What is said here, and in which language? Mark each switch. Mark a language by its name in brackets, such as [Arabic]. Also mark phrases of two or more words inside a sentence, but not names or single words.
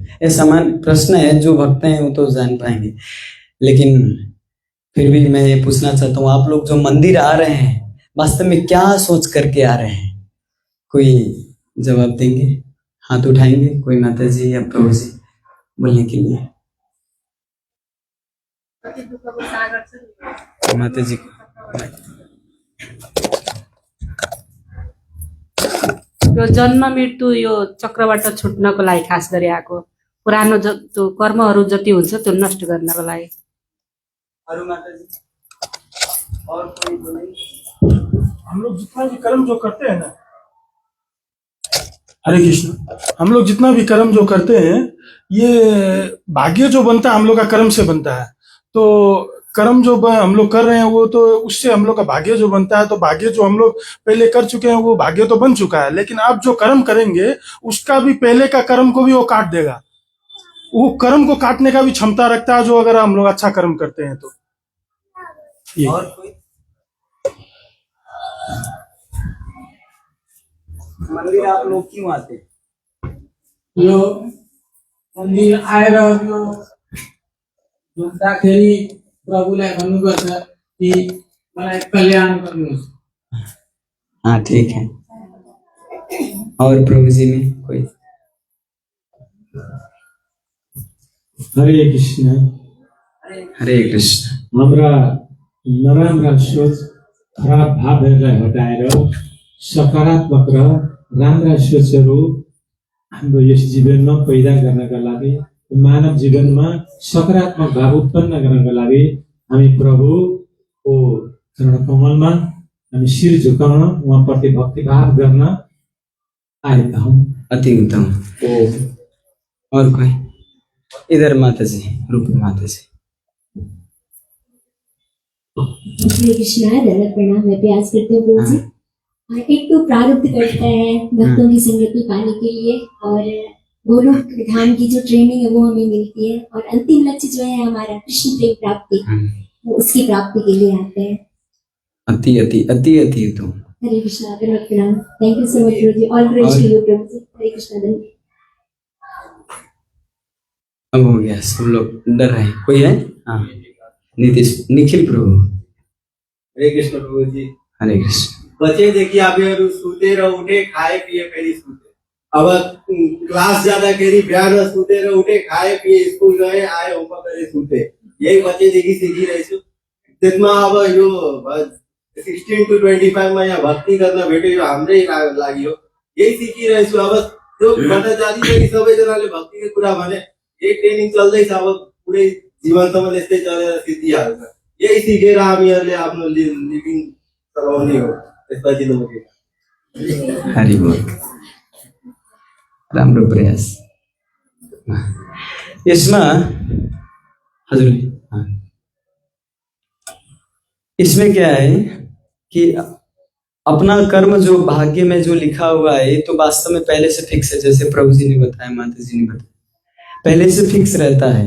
[Hindi] ये समान प्रश्न है, जो भक्त हैं वो तो जान पाएंगे, लेकिन फिर भी मैं ये पूछना चाहता हूँ, आप लोग जो मंदिर आ रहे हैं वास्तव में क्या सोच करके आ रहे हैं? कोई जवाब देंगे? हाथ उठाएंगे कोई माता जी या प्रभु जी बोलने के लिए? माता जी [Nepali] यो जन्म मृत्यु यो चक्रबाट छुट्नको लागि खास गरी आएको, पुरानो त्यो कर्महरू जति हुन्छ त्यो नष्ट गर्नको लागि। अरु माता जी [Hindi] और कोई बोले? हम लोग जितना भी कर्म जो करते हैं ना, हरे कृष्ण, हम लोग जितना भी कर्म जो करते हैं, ये भाग्य जो बनता है हम लोग का कर्म से बनता है। तो कर्म जो हम लोग कर रहे हैं वो तो उससे हम लोग का भाग्य जो बनता है, तो भाग्य जो हम लोग पहले कर चुके हैं वो भाग्य तो बन चुका है, लेकिन आप जो कर्म करेंगे उसका भी पहले का कर्म को भी वो काट देगा। वो कर्म को काटने का भी क्षमता रखता है, जो अगर हम लोग अच्छा कर्म करते हैं तो। ये और कोई? मंदिर आप लोग क्यों आते? [Nepali] यो मन्दिर आएर यो ढुक्दाखेरि प्रभुलाई भन्नुपर्छ कि मलाई कल्याण गर्नुहोस्। [Hindi] हाँ ठीक है। और प्रभु जी में कोई? हरे कृष्ण। हरे कृष्ण। [Nepali] हाम्रा नराम्रा सोच खराब भावहरूलाई हटाएर सकारात्मक र राम्रा सोचहरू हाम्रो यस जीवनमा पैदा गर्नका लागि, मानव जीवनमा सकारात्मक भाव उत्पन्न गर्नका लागि हामी प्रभुको चरण कमलमा हामी शिर झुकाउन, उहाँप्रति भक्तिभाव गर्न आएका हौँ। [Hindi] अति उत्तम। और कोई? इधर माता जी, रूप माता जी। हरे कृष्णा, दंडवत प्रणाम। मैं प्रयास करती हूँ प्रभु जी। एक तो प्रारब्ध करता है भक्तों की संगति पाने के लिए, और गोलोक धाम की जो ट्रेनिंग है वो हमें मिलती है, और अंतिम लक्ष्य जो है हमारा कृष्ण प्रेम प्राप्ति, वो उसकी प्राप्ति के लिए आते हैं। अति अति अति अति उत्तम। हरे कृष्णा, दंडवत प्रणाम। [English] thank you so much [Hindi] प्रभु जी। [English] all grace to you [Hindi] प्रभु जी। हरे कृष्णा, दंडवत। अब हो गया, सब लोग डर रहे हैं। कोई है? हाँ, नीतीश, निखिल प्रभु। हरे कृष्ण प्रभु जी। हरे कृष्ण। बच्चे देखिए आप सूते रहो, उठे खाए पिए फेरी सूते। अब क्लास ज्यादा करी, बिहान सूते रहो, उठे खाए पिए, स्कूल गए आए, होमवर्क करे सूते। [Nepali] यही बच्चे देखी सीखी रहे छु। त्यसमा अब यो 16 to 25 में यहाँ भक्ति गर्न भेट्यो, यो हाम्रै लागि हो। यही सिकिरहेछु। अब जो भन्दा जाति सबैजनाले भक्तिको कुरा भने, यही ट्रेनिङ चल्दैछ। अब पुरै जीवनसम्म यस्तै चलेर सिद्धिहाल्छ। यही सिकेर हामीहरूले आफ्नो लिभिङ चलाउने हो। त्यसपछि नमुके हरि बोल। राम्रो प्रयास। [Hindi] इसमें हजुर, हाँ, इसमें क्या है कि अपना कर्म जो भाग्य में जो लिखा हुआ है तो वास्तव में पहले से फिक्स है। जैसे प्रभु जी ने बताया, माता जी ने बताया, पहले से फिक्स रहता है।